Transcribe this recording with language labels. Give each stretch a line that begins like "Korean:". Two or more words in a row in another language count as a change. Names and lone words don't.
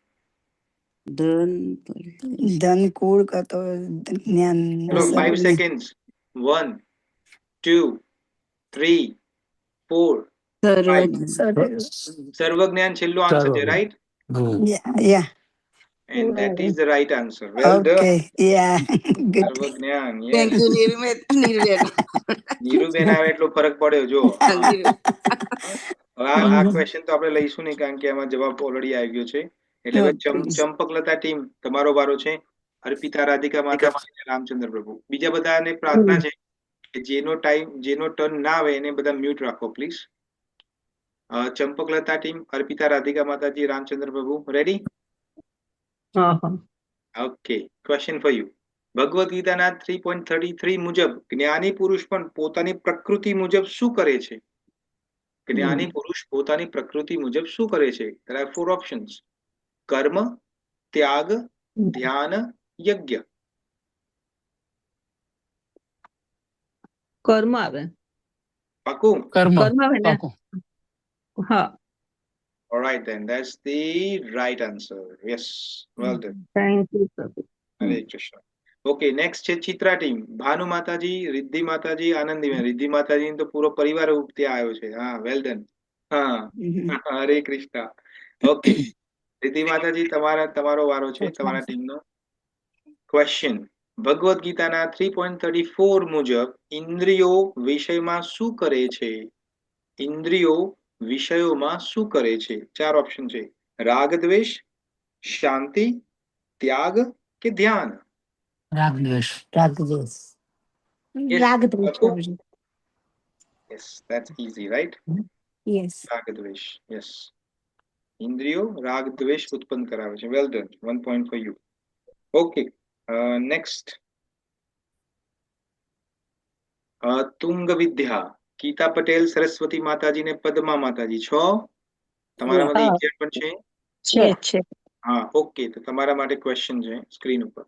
Gujarati: ધન કુળ કા તો જ્ઞાન. 5 સેકન્ડ્સ. 1 2 3 4 5. સર્વજ્ઞાન છેલ્લો આન્સર છે, રાઈટ?
English: યા. And that is the right answer. Well done. Okay, yeah. Good.
Gujarati: સર્વજ્ઞાન.
English: thank you નીરુબેન.
Gujarati: નીરુબેન આવે એટલો ફરક પડ્યો જો. આ ક્વેશ્ચન તો આપણે લઈશું નહીં, કારણ કે એમાં જવાબ ઓલરેડી આવી ગયો છે. એટલે હવે ચંપકલતા ટીમ, તમારો વારો છે. અર્પિતા, રાધિકા માતા, રામચંદ્ર પ્રભુ. બીજા બધાને પ્રાર્થના છે કે જેનો ટર્ન ના આવે એને બધા મ્યુટ રાખો પ્લીઝ. ચંપકલતા ટીમ, અર્પિતા, રાધિકા માતાજી, રામચંદ્ર પ્રભુ, રેડી?
English: okay, question for you.
Gujarati: ભગવદ ગીતાના 3.33 મુજબ જ્ઞાની પુરુષ પણ પોતાની પ્રકૃતિ મુજબ શું કરે છે? જ્ઞાની પુરુષ પોતાની પ્રકૃતિ મુજબ શું કરે છે?
English: There are 4 options:
Gujarati: કર્મ, ત્યાગ, ધ્યાન, યજ્ઞ. કર્મ આવે. પાકું? કર્મ આવે ને? હા,
English: All right then, that's the right answer. Yes, well done. thank you પ્રભુ.
Gujarati: હરે કૃષ્ણ.
English: okay, next
Gujarati: છે ચિત્રા ટીમ. ભાનુ માતાજી, રિદ્ધિ માતાજી, આનંદીબેન. રિદ્ધિ માતાજી તો પૂરો પરિવાર ત્યાં આવ્યો છે. હા,
English: well done.
Gujarati: હા, હરે કૃષ્ણ. ઓકે, રિદ્ધિ માતાજી તમારો વારો છે, તમારા ટીમનો. ક્વેશ્ચન: ભગવદ્ ગીતાના 3.34 મુજબ ઇન્દ્રિયો વિષયમાં શું કરે છે? ઇન્દ્રિયો વિષયોમાં શું કરે છે? 4 ઓપ્શન છે: રાગ દ્વેષ, શાંતિ, ત્યાગ કે ધ્યાન. રાગ દ્વેષ. રાગદ્વેષ.
English: Yes,
Gujarati: રાગદ્વેષ Bapu? બાબુજી.
English: Yes, that's easy, right? Yes.
Gujarati: રાગ દ્વેષ. Yes. ઇન્દ્રિયો રાગ દ્વેષ ઉત્પન્ન કરાવે છે.
English: well done. 1 point for you. okay, next.
Gujarati: તુંગ વિદ્યા, ગીતા પટેલ, સરસ્વતી માતાજી ને પદ્મા માતાજી. 6 તમારામાંથી હા. એક પણ છે? છે. હા, ઓકે. તો તમારા માટે ક્વેશ્ચન છે સ્ક્રીન ઉપર.